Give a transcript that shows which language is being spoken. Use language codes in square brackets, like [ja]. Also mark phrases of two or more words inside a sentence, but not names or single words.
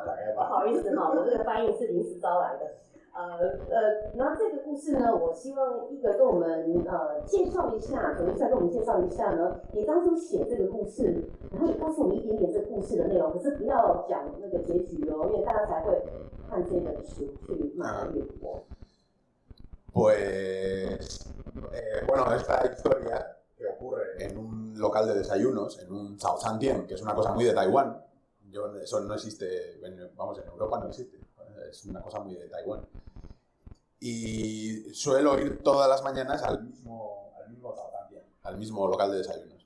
[zh] 不好意思哈，我这个翻译是临时招来的。然后这个故事呢，我希望一个跟我们介绍一下，等一下跟我们介绍一下呢，你当初写这个故事，然后也告诉我们一点点这个故事的内容，可是不要讲那个结局哦，因为大家才会看这本书去慢慢阅读。 [es] Pues, bueno, esta historia que ocurre en un local de desayunos, en un Zaochantien, que es una cosa muy de Taiwán. Eso no existe, vamos, en Europa no existe, es una cosa muy de Taiwán. Y suelo ir todas las mañanas al mismo Zaochantien, al mismo local de desayunos.